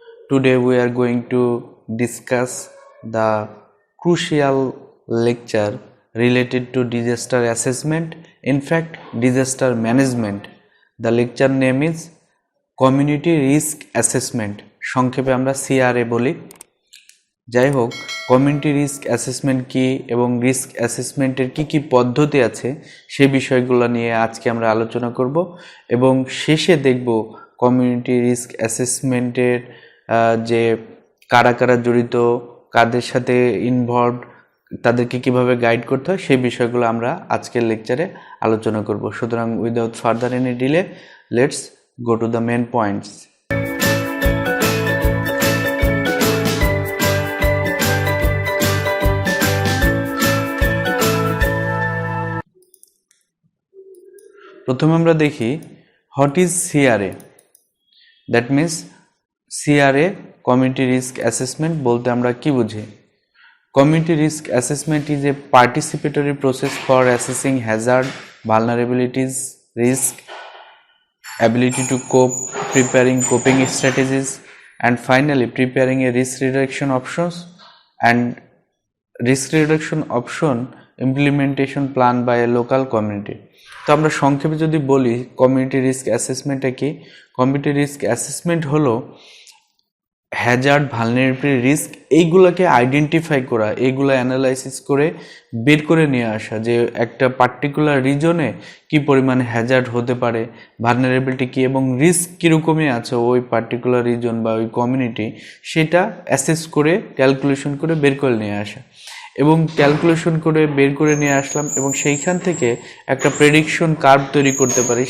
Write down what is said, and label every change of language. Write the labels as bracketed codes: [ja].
[en] Today we are going to discuss the crucial lecture related to disaster assessment, in fact disaster management. The lecture name is Community Risk Assessment. [bn] সংক্ষেপে আমরা CRA বলি। যাই হোক, community risk assessment কি এবং risk অ্যাসেসমেন্টের কি পদ্ধতি আছে সেই বিষয়গুলো নিয়ে আজকে আমরা আলোচনা করব এবং শেষে দেখব কমিউনিটি রিস্ক অ্যাসেসমেন্টের যে কারা কারা জড়িত, কাদের সাথে ইনভলভড, তাদেরকে কিভাবে গাইড করতে হয় সেই বিষয়গুলো আমরা আজকের লেকচারে আলোচনা করব। সুতরাং [en] Without further any delay let's go to the main points. [bn] প্রথমে আমরা দেখি [en] What is CRA. That means [bn] CRA community risk assessment বলতে আমরা কি বুঝি? [en] Community risk assessment is a participatory process for assessing hazard, vulnerabilities, risk, ability to cope, preparing coping strategies, and finally preparing a risk reduction options and risk reduction option implementation plan by a local community. [bn] তো আমরা সংক্ষেপে যদি বলি community risk অ্যাসেসমেন্টটা কি, community risk assessment হলো Hazard, vulnerability, risk এইগুলোকে identify করা, এইগুলো অ্যানালাইসিস করে বের করে নিয়ে আসা যে একটা পার্টিকুলার রিজনে কি পরিমাণ হ্যাজার্ড হতে পারে, ভালনারেবিলিটি কি এবং রিস্ক কীরকমই আছে ওই পার্টিকুলার রিজন বা ওই কমিউনিটি, সেটা অ্যাসেস করে ক্যালকুলেশন করে বের করে নিয়ে আসা এবং ক্যালকুলেশন করে বের করে নিয়ে আসলাম এবং সেইখান থেকে একটা প্রেডিকশন কার্ভ তৈরি করতে পারি।